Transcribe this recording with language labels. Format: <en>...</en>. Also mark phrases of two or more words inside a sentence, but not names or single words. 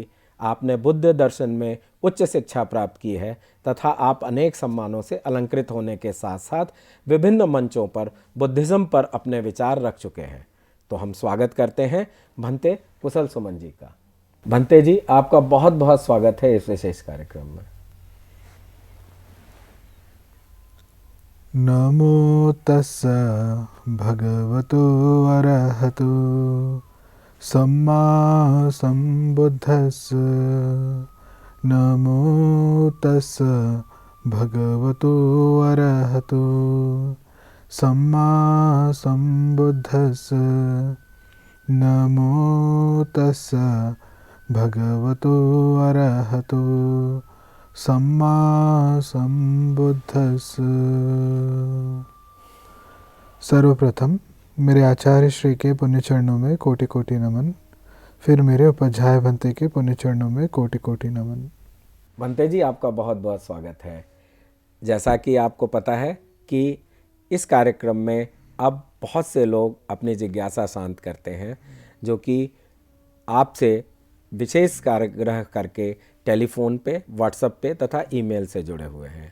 <hi>आपने बुद्ध दर्शन में उच्च शिक्षा प्राप्त की है तथा आप अनेक सम्मानों से अलंकृत होने के साथ साथ विभिन्न मंचों पर बुद्धिज्म पर अपने विचार रख चुके हैं। तो हम स्वागत करते हैं भंते कुशल सुमन जी का। भंते जी, आपका बहुत बहुत स्वागत है इस विशेष कार्यक्रम में।</hi> <pi>नमो तस्सा भगवतो अरहतो सम्मा सम्बुद्धस्स। नमो तस्सा भगवतो अरहतो सम्मा सम्बुद्धस्स। नमो तस्सा भगवतो अरहतो सम्मा सम्बुद्धस्स।</pi> <hi>सर्वप्रथम मेरे आचार्य श्री के पुण्य चरणों में कोटि कोटि नमन, फिर मेरे उपाध्याय भंते के पुण्य चरणों में कोटि कोटि नमन। भंते जी, आपका बहुत बहुत स्वागत है। जैसा कि आपको पता है कि इस कार्यक्रम में अब बहुत से लोग अपनी जिज्ञासा शांत करते हैं, जो कि आपसे विशेष आग्रह करके टेलीफोन पे, व्हाट्सएप पे तथा ईमेल से जुड़े हुए हैं।</hi>